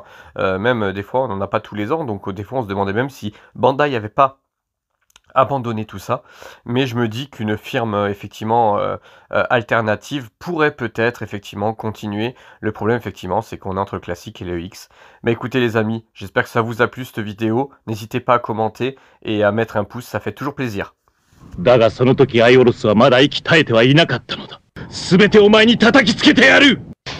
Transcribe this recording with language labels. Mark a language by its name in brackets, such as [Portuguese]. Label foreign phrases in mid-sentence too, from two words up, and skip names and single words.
[French] Même des fois, on n'en a pas tous les ans, donc des fois, on se demandait même si Bandai n'avait pas abandonné tout ça. Mais je me dis qu'une firme effectivement alternative pourrait peut-être effectivement continuer. Le problème effectivement, c'est qu'on est entre le classique et le X. Mais écoutez les amis, j'espère que ça vous a plu cette vidéo. N'hésitez pas à commenter et à mettre un pouce, ça fait toujours plaisir. [Japanese] だがその時アイオロスはまだ息絶えてはいなかったのだ。すべてお前に叩きつけてやる。